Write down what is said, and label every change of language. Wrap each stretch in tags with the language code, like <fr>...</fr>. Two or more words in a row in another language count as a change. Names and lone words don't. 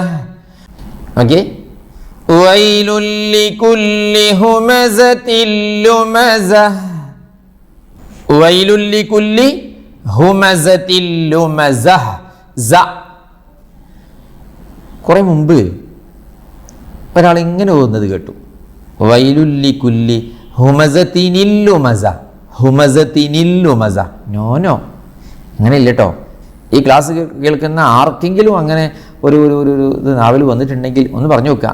<ar>اوكي. ويل لكل همزة لمزة. ويل لكل همزة لمزة.</ar> <ml>കുറെ മുമ്പ് ഒരാൾ ഇങ്ങനെ ഓതുന്നത് കേട്ടു.</ml> <ar>ويل لكل همزة لمزة. همزة لمزة.</ar> <ml>നോ അങ്ങനെ ഇല്ല കേട്ടോ. ഈ ക്ലാസ് കേൾക്കുന്ന ആർക്കെങ്കിലും അങ്ങനെ ഒരു ഇത് നാവൽ വന്നിട്ടുണ്ടെങ്കിൽ ഒന്ന് പറഞ്ഞു നോക്കുക.</ml>